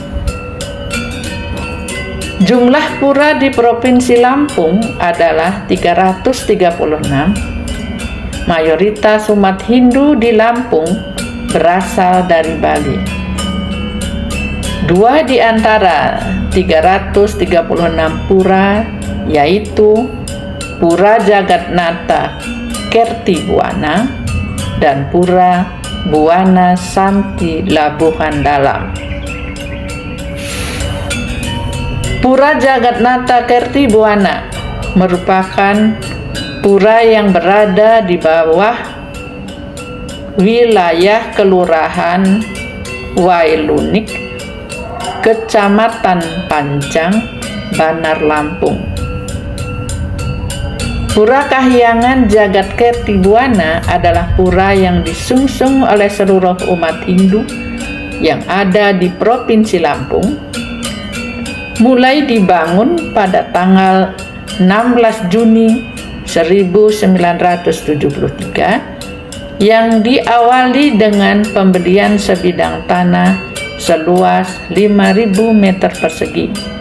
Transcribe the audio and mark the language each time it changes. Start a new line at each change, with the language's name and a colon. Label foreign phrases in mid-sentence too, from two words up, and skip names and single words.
Indonesian: Jumlah pura di Provinsi Lampung adalah 336. Mayoritas umat Hindu di Lampung berasal dari Bali. 2 di antara 336 pura yaitu Pura Jagatnata Kertibuana dan Pura Buana Santi Labuhan Dalam. Pura Jagatnata Kertibuana merupakan pura yang berada di bawah wilayah Kelurahan Wailunik, Kecamatan Pancang, Bandar Lampung. Pura Kahyangan Jagat Kertibuana adalah pura yang disungsung oleh seluruh umat Hindu yang ada di Provinsi Lampung, mulai dibangun pada tanggal 16 Juni 1973 yang diawali dengan pembelian sebidang tanah seluas 5.000 meter persegi.